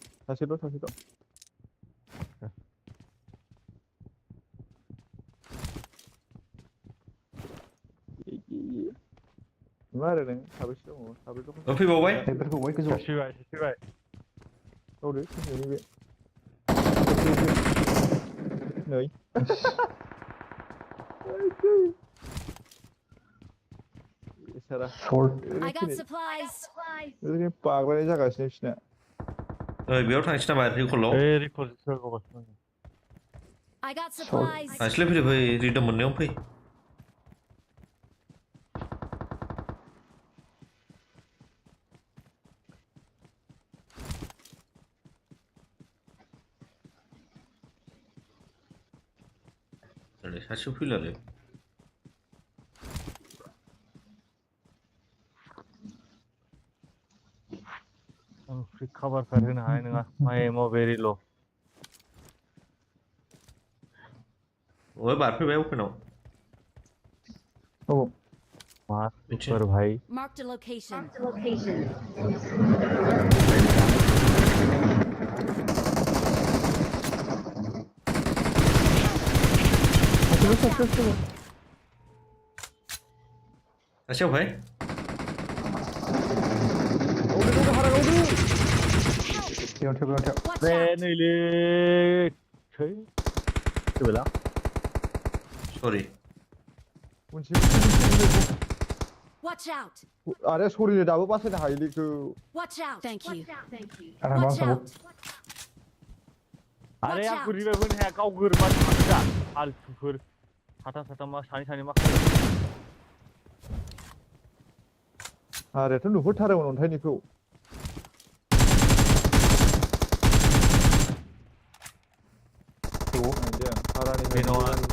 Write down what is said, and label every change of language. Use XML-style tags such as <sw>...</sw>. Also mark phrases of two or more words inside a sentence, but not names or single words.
<brx>सासेल' मा आरो नों साबेसे दङ साब्रै फैबावबाय बेफोरखौ बय गोजौआव सासे फैबाय गावदो फैनायनि बे नै सारा</brx> <en>I got supplies.</en> <brx>ओरैनो बाग्राय जागासिनो बिसिना बेयाव थांसै नामा रिकलाव ए रिकल जागासिनो</brx> <en>I got supplies.</en> <brx>थांसैलाय फै रिदम मोननायाव फै सासेयाव फैलालै आं फ्रि काभारफोर होनो हानाय नङा माइ एमाव भेरि ल' बारफैबाय अपेनाव औ मा सुपार भाई</brx> <en>Marked a location.</en> <brx>सासेयाव भाय बेयाव</brx> <en>Watch</en> <brx>बे</brx> <en>out!</en> <brx>नैलै थै फैबायला सरि</brx> <en>Watch out!</en> <brx>आरे सरिनो दाबो बासायनो हायोलै बेखौ</brx> <en>Watch out! Thank you.</en> <brx>आंना मा</brx> <en>Watch</en> <brx>खालामो</brx> <en>out!</en> <brx>आरे</brx> <en>Watch</en> <brx>आंखौ</brx> <en>out.</en> <brx>रिभाइभ होनो हाया गाव गोरोबा थांखा फालथुफोर साथाम मा सानै मा खालामो आरेथ' नुहुरथारोमोन अन्थाइनिखौ बे नङा</brx>